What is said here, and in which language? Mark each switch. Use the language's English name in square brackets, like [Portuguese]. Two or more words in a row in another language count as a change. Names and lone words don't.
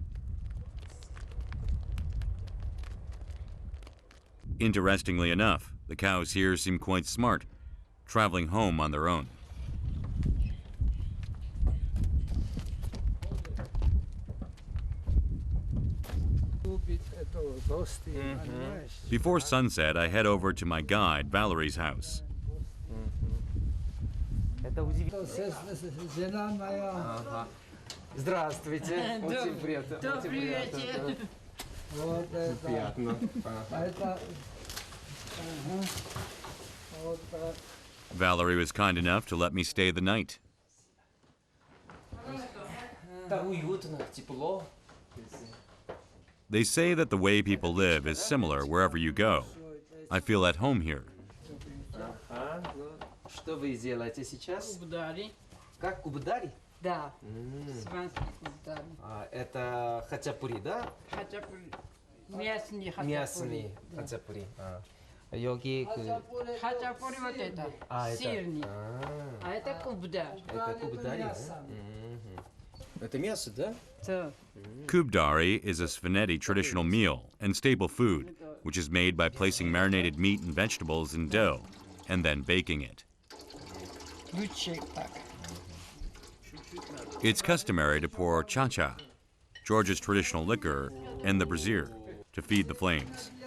[English] Interestingly enough, the cows here seem quite smart, traveling home on their own. Before sunset, I head over to my guide, Valerie's house. [Russian] Здравствуйте. Очень приятно. Приятно. [English] Valerie was kind enough to let me stay the night. They say that the way people live is similar wherever you go. I feel at home here. [Russian] Что вы делаете сейчас? Кубдари. Как кубдари? Да. Сванский кубдари. Это хачапури, да? Хачапури. Мясные хачапури. Мясные хачапури. [Korean] 여기 그 [Russian] Хачапури вот это. Сырный. А это кубдари. это кубдари. Это мясо, да? Да. [English] Kubdari is a Sveneti traditional meal and staple food, which is made by placing marinated meat and vegetables in dough and then baking it. It's customary to pour cha-cha, Georgia's traditional liquor, and the brazier to feed the flames.